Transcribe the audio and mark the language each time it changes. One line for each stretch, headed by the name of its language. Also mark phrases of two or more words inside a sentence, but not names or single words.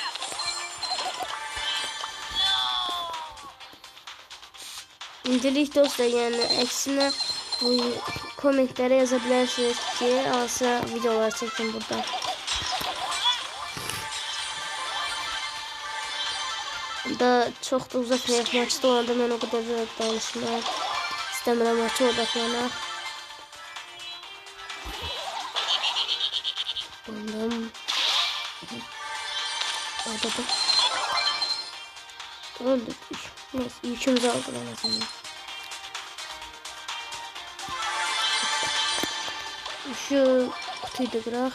Azerbaijani: İndilik dostlar, yəni əksinə komentlərə yaza bilərsiniz ki, hansı videolar çəkin burada. Da çok da uzatmayaq, maçda olanda mən o qədər də danışmaq istəmirəm, maça odaqlanaq. Ondan orada öldük.
Turkish: Neyse, yükümüzü aldık en azından. Şu kutuyu da bırak.